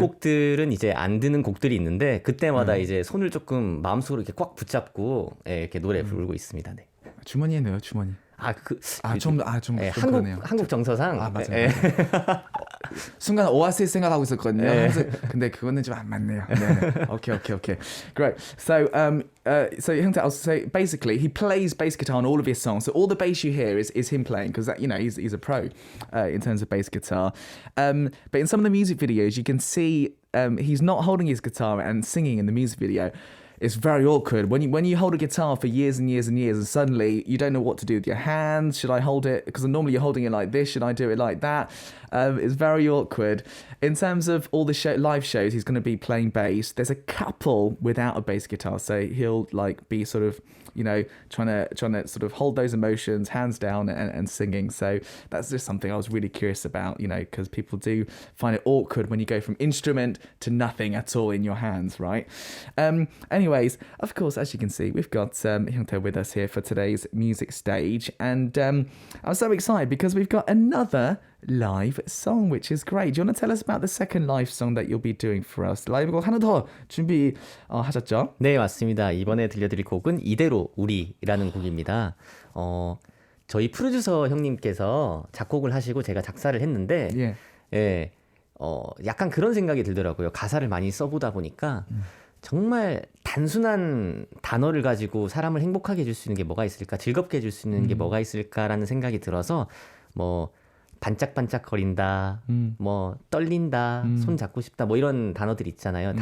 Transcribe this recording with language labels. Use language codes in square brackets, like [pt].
[ko] 곡들은 이제 안 드는 곡들이 있는데 그때마다 이제 손을 조금 마음속으로 이렇게 꽉 붙잡고 이렇게 노래 부르고 있습니다. 네. 주머니에 넣어요, 주머니. 좀 예, 그러네요. 한국 정서상. 맞아요. 예. 순간 오아시스 생각하고 있었거든요. 네. 근데 그거는 좀 안 맞네요. [en] 네. Okay. Great. So hyungtae, so basically he plays bass guitar on all of his songs. So all the bass you hear is him playing because he's a pro in terms of bass guitar. But in some of the music videos you can see he's not holding his guitar and singing in the music video. It's very awkward when you hold a guitar for years and years and years and suddenly you don't know what to do with your hands. Should I hold it? Because normally you're holding it like this. Should I do it like that? It's very awkward. In terms of all the live shows, he's going to be playing bass. There's a couple without a bass guitar, so he'll be sort of trying to sort of hold those emotions, hands down and singing. So that's just something I was really curious about, because people do find it awkward when you go from instrument to nothing at all in your hands, right? Anyways, of course, as you can see, we've got hyungtae with us here for today's music stage, and I'm so excited because we've got another live song, which is great. Do you want to tell us about the second live song that you'll be doing for us? [ko] 라이브 곡 하나 더 준비하셨죠? 네, 맞습니다. 이번에 들려드릴 곡은 이대로 우리라는 곡입니다. 저희 프로듀서 형님께서 작곡을 하시고 제가 작사를 했는데 예, 약간 그런 생각이 들더라고요. 가사를 많이 써보다 보니까 정말 단순한 단어를 가지고 사람을 행복하게 해줄 수 있는 게 뭐가 있을까, 즐겁게 해줄 수 있는 게 뭐가 있을까라는 생각이 들어서 뭐 반짝반짝거린다, 뭐 떨린다, 손 잡고 싶다, 뭐 이런 단어들 있잖아요.